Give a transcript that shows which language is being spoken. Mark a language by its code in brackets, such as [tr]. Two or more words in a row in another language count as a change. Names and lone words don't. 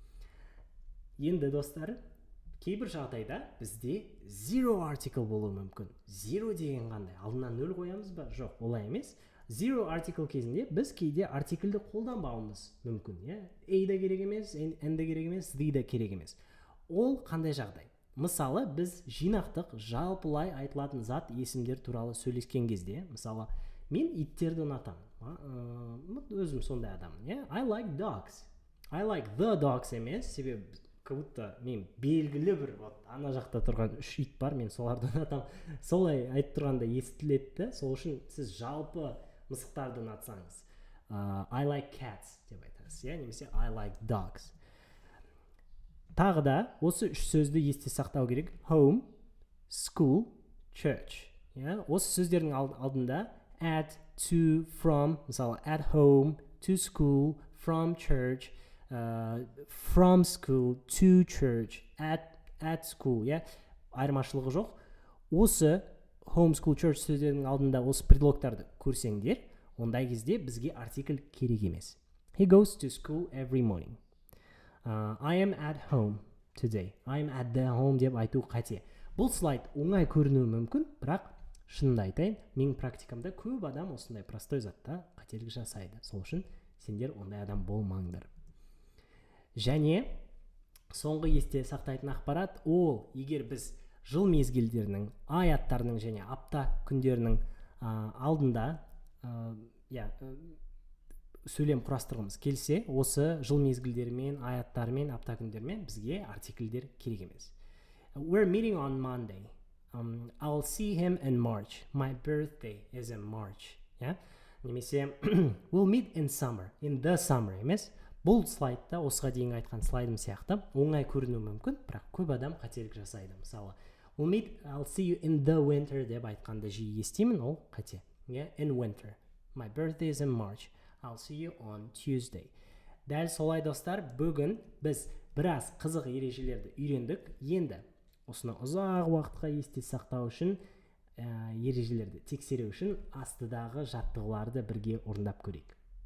[kk] Енді достар, кейбір жағдайда бізде [en] zero article [kk] болуы мүмкін. Zero деген қандай? Алдына 0 қоямыз ба? Жоқ, олай емес. [en] Zero article [kk] кезінде біз кейде артиклді қолданбауымыз мүмкін. A да керек емес, N да керек емес, the да керек емес. Ол қандай жағдай? Мысалы, біз жинақтық, жалпылай айтылатын зат есімдер туралы сөйлескен кезде, мысалы, мен иттерді ұнатамын. Өзім сондай адаммын. [en] I like dogs. I like the dogs [kk] емес, себебі [ru] как будто [kk] мен белгілі бір ана жақта тұрған 3 ит бар, мен соларды ұнатамын. Солай айтып тұрғанда естіледі. Сол үшін сіз жалпы мысықтарды ұнатсаңыз, [en] I like cats [kk] деп айтасыз, немесе [en] I like dogs. [kk] Тағы да осы 3 сөзді есте сақтау керек. [en] Home, school, church. [kk] Осы сөздердің алдында at, to, from, мысалы [en] at home, to school, from church, from school, to church, at school, [kk] айырмашылығы жоқ. Осы [en] home, school, church [kk] сөздерінің алдында осы предлогтарды көрсеңдер, ондай кезде бізге артикль керек емес. [en] He goes to school every morning. I am at home today. I am at the home [kk] деп айту қате. Бұл слайд оңай көрінуі мүмкін, бірақ шынымды айтайын, менің практикамда көп адам осындай простой затта қателік жасайды. Сол үшін сендер ондай адам болмаңдар. Және соңғы есте сақтайтын ақпарат ол, егер біз жыл мезгілдерінің, ай аттарының және апта күндерінің алдында сөйлем құрастырғымыз келсе, осы жыл мезгілдерімен, ай аттарымен, апта күндерімен бізге артикльдер керек емес. [en] We're meeting on Monday. I'll see him in March. My birthday is in March. Немесе we'll meet in summer. In the summer емес. [kk] Бұл слайдта осыға дейін айтқан слайдым сияқты оңай көрінуі мүмкін, бірақ көп адам қателік жасайды. Мысалы, [en] I'll see you in the winter [kk] деп айтқанды жиі естимін, ол қате. [en] In winter. My birthday is in March. I'll see you on Tuesday. [kk] Дәл солай достар, бүгін біз біраз қызық ережелерді үйрендік. Енді осыны ұзақ уақытқа есте сақтау үшін, ережелерді тексеру үшін астыдағы жаттығуларды бірге орындап көрейік.